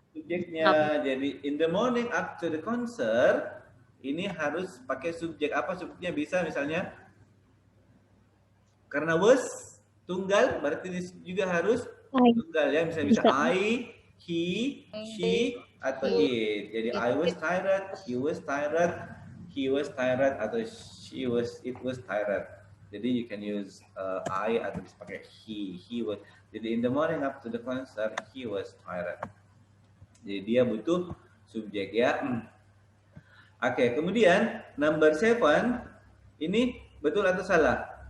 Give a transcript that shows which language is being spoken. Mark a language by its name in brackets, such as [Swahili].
[Indonesian] subjeknya. Jadi [English] in the morning after the concert, [Indonesian] ini harus pakai subjek. Apa subjeknya? Bisa misalnya, karena was tunggal, berarti ini juga harus tunggal ya. Misalnya bisa I, he, she, atau it. [English] Jadi I was tired, he was tired, he was tired, atau it was tired. Jadi you can use I [Indonesian] atau bisa pakai [English] he was. Jadi in the morning up to the concert, he was tired. [Indonesian] Jadi dia butuh subjek ya. Oke, kemudian number 7 ini betul atau salah?